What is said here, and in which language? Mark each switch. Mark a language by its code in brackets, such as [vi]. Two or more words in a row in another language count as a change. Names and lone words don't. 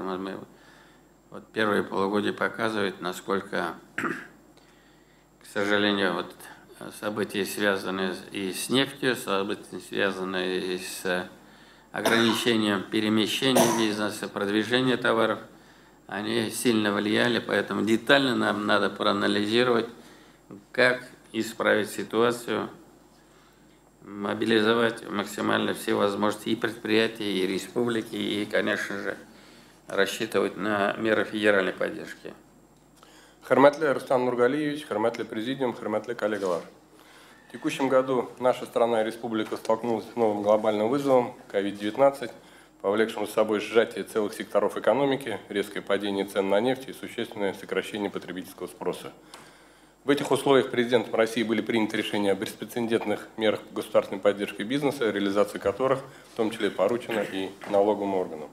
[ru] Мы, вот первые полугодия показывают, насколько, к сожалению, вот события, связанные и с нефтью, события, связанные и с ограничением перемещения бизнеса, продвижения товаров, они сильно влияли, поэтому детально нам надо проанализировать, как исправить ситуацию, мобилизовать максимально все возможности и предприятий, и республики, и, конечно же, рассчитывать на меры федеральной поддержки. [tt] Хөрмәтле Рустам Нургалиевич, хөрмәтле президиум, хөрмәтле коллегалар. [ru] В текущем году наша страна и республика столкнулась с новым глобальным вызовом COVID-19, повлекшим за собой сжатие целых секторов экономики, резкое падение цен на нефть и существенное сокращение потребительского спроса. В этих условиях президентом России были приняты решения о беспрецедентных мерах государственной поддержки бизнеса, реализация которых в том числе поручена и налоговым органам.